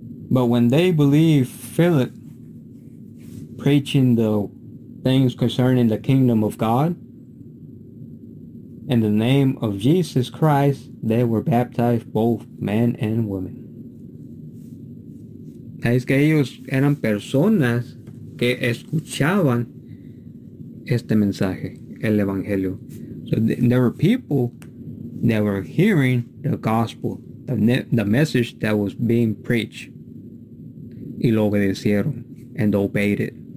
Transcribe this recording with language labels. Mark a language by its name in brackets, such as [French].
[English] But when they believed Philip preaching the things concerning the kingdom of God in the name of Jesus Christ, they were baptized both men and women. [Spanish] Es que ellos eran personas que escuchaban este mensaje, el evangelio. [English] So there were people that were hearing the gospel, the message that was being preached, [Spanish] y lo obedecieron [English] and obeyed it.